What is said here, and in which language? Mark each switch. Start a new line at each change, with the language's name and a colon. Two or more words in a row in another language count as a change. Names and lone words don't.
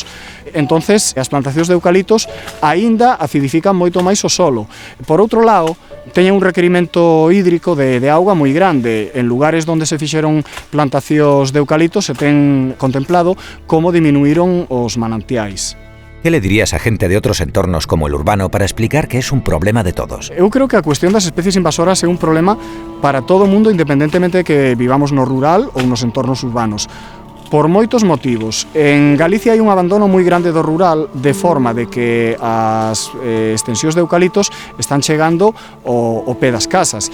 Galician: Entonces, as plantacións de eucaliptos aínda acidifican moito máis o solo. Por outro lado, teñen un requerimento hídrico de auga moi grande. En lugares onde se fixeron plantacións de eucaliptos se ten contemplado como diminuíron os manantiais.
Spanish: ¿Qué le dirías a gente de otros entornos como el urbano para explicar que es un problema de todos?
Galician: Eu creo que a cuestión das especies invasoras é un problema para todo o mundo, independentemente de que vivamos no rural ou nos entornos urbanos. Por moitos motivos. En Galicia hai un abandono moi grande do rural, de forma de que as extensións de eucaliptos están chegando ao pé das casas.